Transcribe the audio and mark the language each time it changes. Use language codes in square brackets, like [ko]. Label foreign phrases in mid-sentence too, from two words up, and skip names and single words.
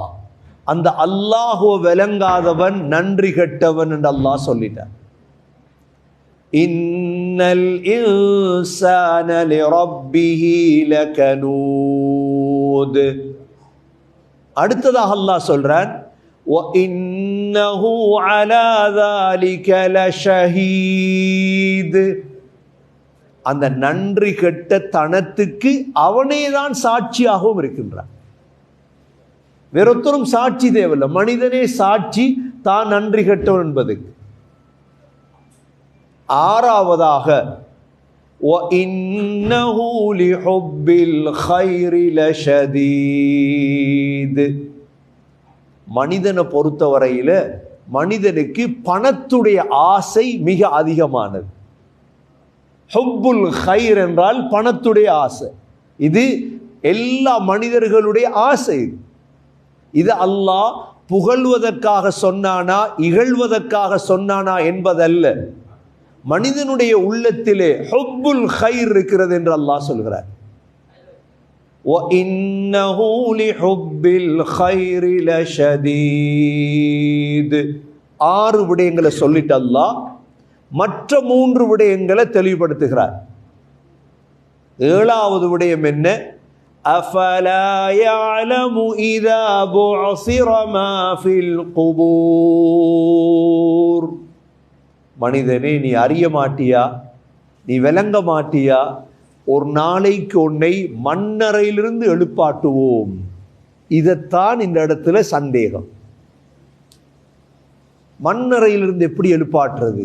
[ta] அந்த அல்லாஹுவ விளங்காதவன் நன்றி கெட்டவன் என்று அல்லாஹ் சொல்லிட்டான். [ar] إن الإنسان لربه لكنود. [ta] அடுத்ததாக அல்லாஹ் சொல்றான், [ar] وَإِنَّهُ عَلَى ذَلِكَ لَشَهِيدٌ. [ta] அந்த நன்றி கெட்ட தனத்துக்கு அவனே தான் சாட்சியாகவும் இருக்கின்றான். வேறொத்தரும் சாட்சி தேவையில்லை, மனிதனே சாட்சி தான் நன்றி கெட்டவன் என்பதுக்கு. [ar] ஆறாவதாக وَإِنَّهُ لِحُبِّ الْخَيْرِ لَشَدِيدٌ. [ta] மனிதனை பொறுத்தவரையில மனிதனுக்கு பணத்துடைய ஆசை மிக அதிகமானது. [ar] حب الخير [ta] என்றால் பணத்துடைய ஆசை. இது எல்லா மனிதர்களுடைய ஆசை. இது அல்லாஹ் புகழ்வதற்காக சொன்னானா இகழ்வதற்காக சொன்னானா என்பதல்ல. மனிதனுடைய உள்ளத்திலே [ar] حب الخير [ta] இருக்கிறது என்று அல்லாஹ் சொல்கிறார். [ar] وَإِنَّهُ لِحُبِّ الْخَيْرِ لَشَدِيدٌ. [ta] 6 விடயங்களை சொல்லிட்டு அல்லாஹ் மற்ற 3 விடயங்களை தெளிவுபடுத்துகிறார். 7வது விடயம் என்ன? [ar] أَفَلَا يَعْلَمُ إِذَا بُعْثِرَ مَا فِي الْقُبُورِ. [ta] மனிதனே, நீ அறிய மாட்டியா, நீ விளங்க மாட்டியா, ஒரு நாளைக்கு உன்னை மண்ணறையிலிருந்து எழுப்பாட்டுவோம். இதைத்தான் இந்த இடத்துல சந்தேகம். மண்ணறையிலிருந்து எப்படி எழுப்பாட்டுறது?